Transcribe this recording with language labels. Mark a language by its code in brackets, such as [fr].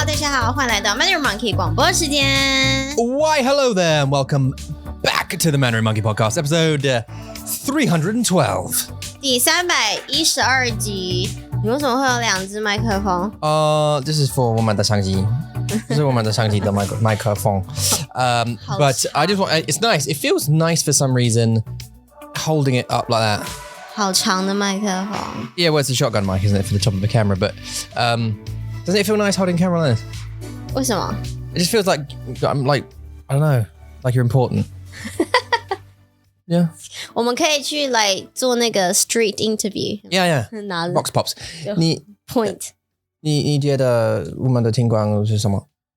[zh] 好，欢迎来到 Mandarin Monkey 广播时间。 [en] Why, hello there, and welcome back to the Mandarin Monkey Podcast, episode 312. [zh] 第312集。你为什么会有两只麦克风 [en] this is for [zh] 我们的相机。这是我们的相机的麦克风。 [en] But I just want, it's nice. It feels nice for some reason holding it up like that. [zh] 好长的麦克风。 [en] Yeah, well, it's a shotgun mic, isn't it, for the top of the camera? But doesn't it feel nice holding camera like this? [zh] 为什么？ [en] It just feels like I'm like, I don't know, like you're important. Yeah. [zh] 我们可以去做那个 [en] street interview。 Yeah. [zh] 拿了 [en] Vox Pops. 你 point。 [zh] 你觉得我们的听众是什么？